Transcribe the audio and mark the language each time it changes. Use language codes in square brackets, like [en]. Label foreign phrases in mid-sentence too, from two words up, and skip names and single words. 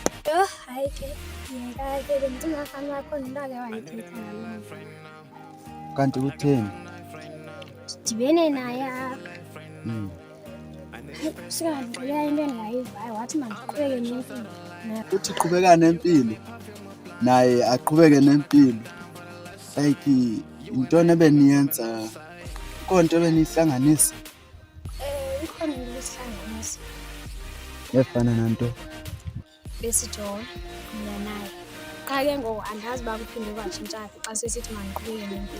[xh] Yho, hayi ke yeka ke bendicinga fana bakhona into ake wayithetha nalo. Kanti kutheni? Sidibene naye apha. Sikandixelela into endingayivayo wathi mandiqhubeke nempilo. Uthi qhubeka nempilo. Naye aqhubeke nempilo. Like intoni ebeniyenza? Ikhona into ebenihlanganisa? Ikhona into esihlanganisa. Efana nanto. Besijola mina naye. Qha ke ngoku andazi uba kuphinde kwatshintsha xa sesithi mandiqhubeke nempilo.